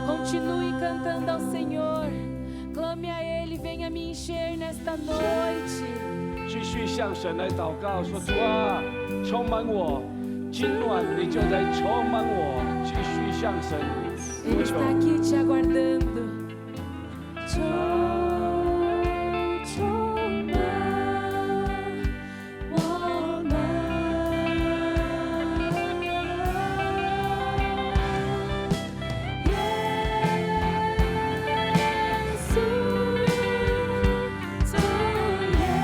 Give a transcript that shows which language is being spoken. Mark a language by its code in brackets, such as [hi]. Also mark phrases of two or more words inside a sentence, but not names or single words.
[pt] Continue cantando ao Senhor. Clame a Ele, venha me encher nesta noite. [zh] 继续向神来祷告，说主啊，充满我，今晚你就在充满我，继续向神 [pt] Ele [zh] 呼求。 [pt] está aqui te aguardando. [zh] 充满我们，耶稣，主耶